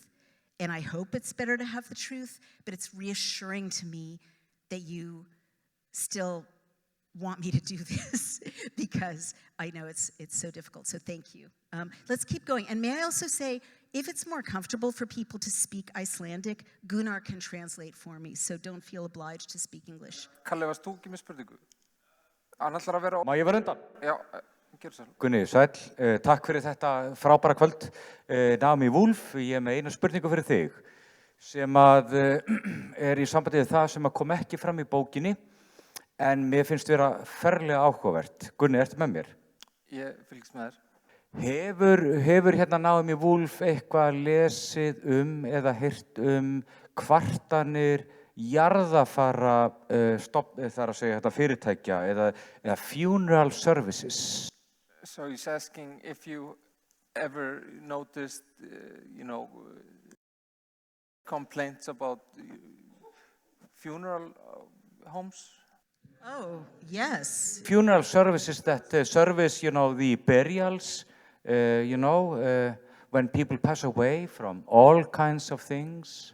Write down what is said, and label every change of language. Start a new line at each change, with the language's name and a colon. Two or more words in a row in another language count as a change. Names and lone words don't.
English: And I hope it's better to have the truth, but it's reassuring to me that you still want me to do this because I know it's so difficult. So thank you. Let's keep going. And may I also say, if it's more comfortable for people to speak Icelandic, Gunnar can translate for me, so don't feel obliged to speak English.
Icelandic: Kalli, varst þú ekki með spurningu? Hann ætlar að vera... Má ég vera undan? Já, gerðu svo. Gunni, sæll, takk fyrir þetta frábæra kvöld. Naomi Wolf, ég er með einu spurningu fyrir þig sem að er í sambandi við það sem að kom ekki fram í bókinni en mér finnst vera ferlega áhugavert. Gunni, ertu með mér? Ég fylgst með þér. Hefur hérna Naomi Wolf eitthvað lesið eða heyrt kvartanir jarðafara þar að segja þetta fyrirtækja eða
English: funeral services? So he's asking if you ever noticed, you know, complaints about funeral homes? Oh, yes. Funeral services that service, you know, the burials, you know, when people pass away from all kinds of things.